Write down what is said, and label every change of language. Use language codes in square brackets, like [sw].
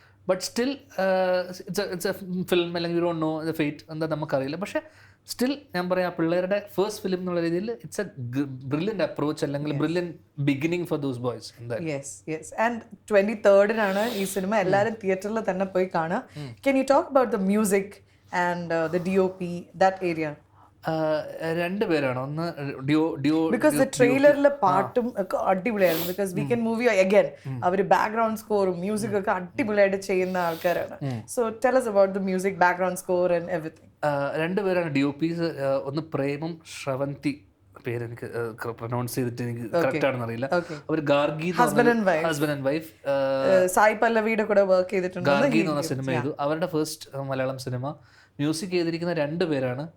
[en] but still it's a film, അല്ലെങ്കിൽ you don't know the fate [ml] എന്താ നമുക്കറിയില്ല. [en] പക്ഷേ സ്റ്റിൽ ഞാൻ പറയാം, [ml] പിള്ളേരുടെ ഫസ്റ്റ് ഫിലിം എന്നുള്ള രീതിയിൽ [en] It's a brilliant approach, അല്ലെങ്കിൽ brilliant beginning for those boys. [ml] And 23rd ഈ സിനിമ എല്ലാവരും തിയേറ്ററിൽ തന്നെ പോയി കാണുക. [en] Can you talk about the music and the DOP, that area? [ml] രണ്ടുപേരാണ്. ഒന്ന് ബിക്കോസ് ദ ട്രെയിലറിലെ പാട്ടും ഒക്കെ അടിപൊളിയായിരുന്നു. ബിക്കോസ് വീക്കെൻഡ് മൂവി അഗൈൻ അവര് ബാക്ക്ഗ്രൗണ്ട് സ്കോറും മ്യൂസിക് ഒക്കെ അടിപൊളിയായിട്ട് ചെയ്യുന്ന ആൾക്കാരാണ്. [en] So tell us about the music, background score and everything. [ml] രണ്ടുപേരാണ് DOPs. ഒന്ന് പ്രേമും ശ്രവന്തി, പേര് എനിക്ക് പ്രൊനൗൺസ് ചെയ്തിട്ട് എനിക്ക് കറക്റ്റ് ആണെന്ന് അറിയില്ല. അവർ Gargi, [en] husband and wife, [ml] Sai പല്ലവിയുടെ കൂടെ വർക്ക് ചെയ്തിട്ടുണ്ട്. ഗാർഗി എന്ന് പറഞ്ഞ സിനിമ ചെയ്തു, അവരുടെ ഫസ്റ്റ് മലയാളം സിനിമ. മ്യൂസിക് ചെയ്തിരിക്കുന്ന രണ്ടുപേരാണ്.